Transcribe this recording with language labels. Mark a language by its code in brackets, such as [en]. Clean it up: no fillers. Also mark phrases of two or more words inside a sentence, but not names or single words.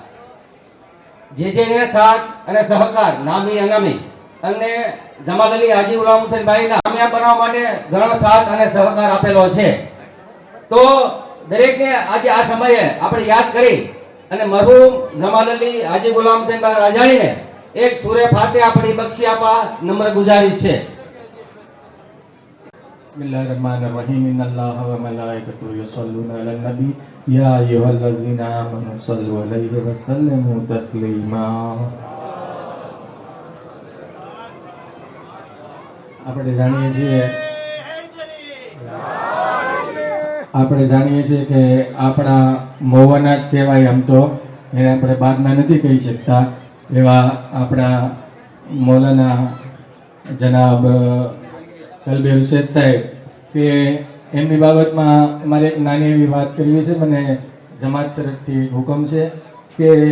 [gu] જે સાથ અને સહકાર નામી અનામી અને જમાલ અલી હાજી ગુલામ હુસૈનભાઈના કામયાબ બનાવવા માટે ઘણો સાથ અને સહકાર આપેલો છે તો દરેકને આજે આ સમયે આપણે યાદ કરી અને મરહૂમ જમાલ અલી હાજી ગુલામ હુસૈનભાઈ રાજાણીને એક સૂરે ફાતિહા પઢી બક્ષી આપવા નમ્ર ગુજારિશ છે [ar] بسم الله الرحمن الرحيم إن الله وملائكته يصلون على النبي يا أيها الذين آمنوا صلوا عليه وسلموا تسليما આપણે [gu] જાણીએ છીએ કે આપણા મૌવાના જ કહેવાય આમ તો એને આપણે બહારના નથી કહી શકતા એવા આપણા મૌલાના જનાબ કલબે હુસૈન સાહેબ કે એમની બાબતમાં મારે એક નાની એવી વાત કરવી છે મને જમાત તરફથી હુકમ છે કે